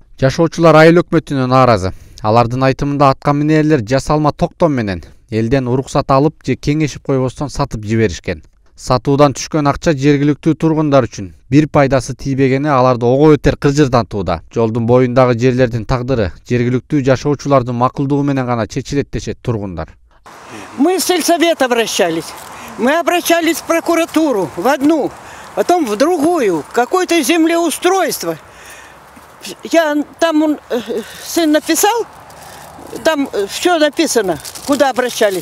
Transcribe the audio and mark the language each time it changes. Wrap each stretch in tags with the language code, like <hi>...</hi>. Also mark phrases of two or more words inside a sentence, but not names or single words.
<ky>Жашоочулар айыл өкмөтүнө нааразы. Алардын айтымында аткан минерлер жасалма токтом менен элден уруксат алып же кеңешип койбостон сатып жиберишкен. Сатуудан түшкөн акча жергиликтүү тургундар үчүн бир пайдасы тийбегени аларды ого өтер кыржырдантууда. Жолдун боюндагы жерлердин тагдыры жергиликтүү жашоочулардын макулдугу менен гана чечилет дешет тургундар.</ky> <ru>Мы в сельсовет обращались. Мы обращались в прокуратуру, в одну, потом в другую, какое-то землеустройство. Там сын написал, там все написано, куда обращались.</ru>